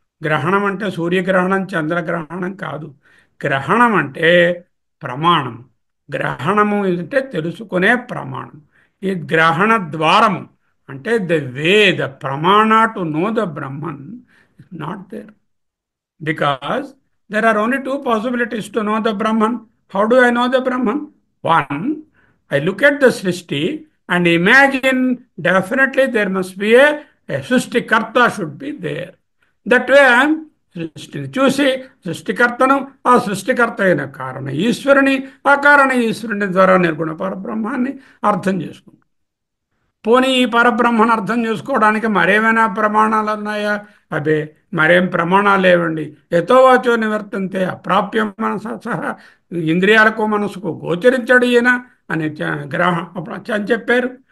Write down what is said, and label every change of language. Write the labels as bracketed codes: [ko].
[te] గ్రహణం అంటే సూర్యగ్రహణం చంద్రగ్రహణం కాదు. గ్రహణం అంటే ప్రమాణం. గ్రహణము అంటే తెలుసుకునే ప్రమాణం. ఈ గ్రహణ ద్వారము అంటే [en] The way, the pramana to know the Brahman is not there. Because there are only two possibilities to know the Brahman. How do I know the Brahman? One, I look at the Srishti and imagine definitely there must be a Srishtikarta should be there. That way I am [te] సృష్టిని చూసి సృష్టికర్తను, ఆ సృష్టికర్త అయిన కారణ ఈశ్వరుని, ఆ కారణ ఈశ్వరుని ద్వారా నిర్గుణ పరబ్రహ్మాన్ని అర్థం చేసుకుంటాం. పోనీ ఈ పరబ్రహ్మను అర్థం చేసుకోవడానికి మరేమైనా ప్రమాణాలు ఉన్నాయా? అదే, మరేం ప్రమాణాలు లేవండి. [sa] యథోవాచో నివర్తంతే అప్రాప్యం మనస సహా, [te] ఇంద్రియాలకు మనసుకు గోచరించడు ఈయన అని అని చెప్పారు.